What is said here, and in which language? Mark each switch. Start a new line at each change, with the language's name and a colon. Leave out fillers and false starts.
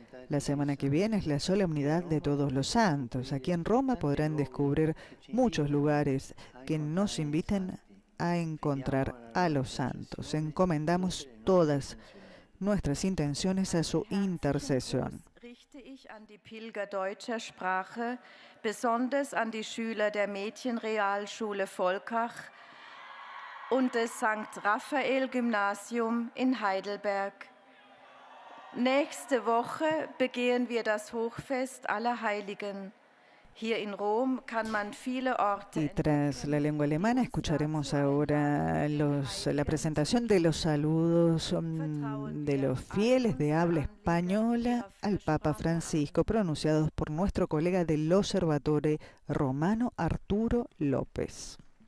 Spanish: La semana que viene es la solemnidad de Todos los Santos. Aquí en Roma podrán descubrir muchos lugares que nos invitan a encontrar a los santos. Encomendamos todas nuestras intenciones a su intercesión.
German: Richte ich an die Pilger deutscher Sprache, besonders an die Schüler der Mädchenrealschule Volkach und des St. Raphael Gymnasium in Heidelberg. Nächste Woche begehen wir das Hochfest aller Heiligen. Hier in Rom kann man viele Orte.
Spanish: Y tras la lengua alemana escucharemos ahora la presentación de los saludos de los fieles de habla española al Papa Francisco, pronunciados por nuestro colega del Observatorio Romano Arturo López.